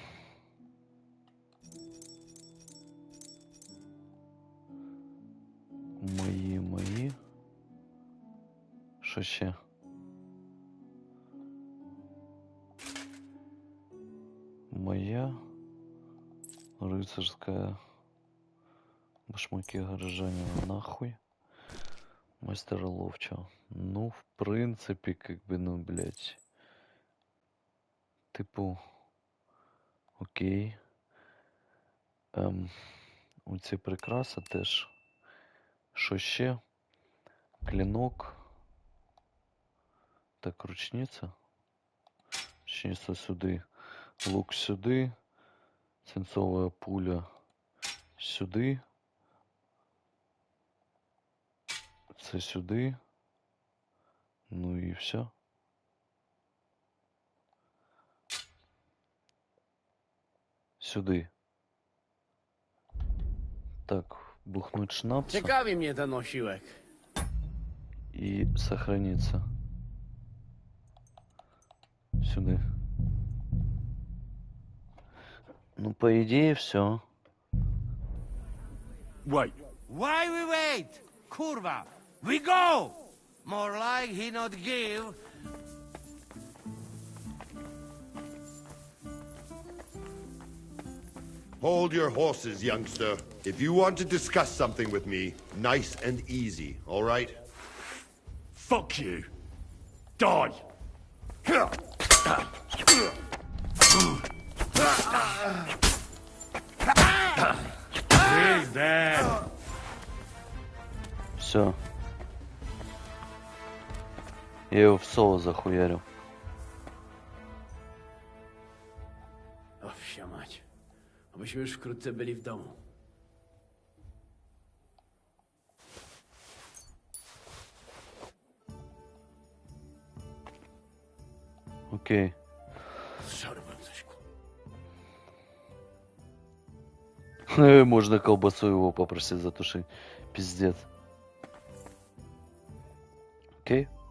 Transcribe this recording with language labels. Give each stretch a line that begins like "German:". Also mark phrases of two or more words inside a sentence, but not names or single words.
Ukrainian: Мої. Що ще?
Russian: Моя рыцарская башмаки горожанина нахуй. Мастера ловчего. Ну, в принципе, как бы, ну, блядь.
Ukrainian: Типу, окей. Оці прикраси теж. Що ще? Клинок. Так, ручниця. Ручниця сюди. Лук сюди. Свинцовая пуля сюди. Це сюди. Ну і все. Сюди. Так, бухнуть шнапса.
Polish: Ciekawi mnie ten osiłek.
Russian: И сохраниться. Сюда. Ну, по идее, все.
English: Wait. Why we wait? Kurwa! We go! More like he not give. Hold your horses, youngster. If you want to discuss something with me, nice and easy, all right? Fuck you. Die. He's dead.
Russian: Все. Я его в соло захуярил.
Polish: O, wsia mać. Obyśmy już wkrótce byli w domu.
Russian: Окей. Zszarłem coś. Можно колбасу его попросить затушить. Пиздец. Окей.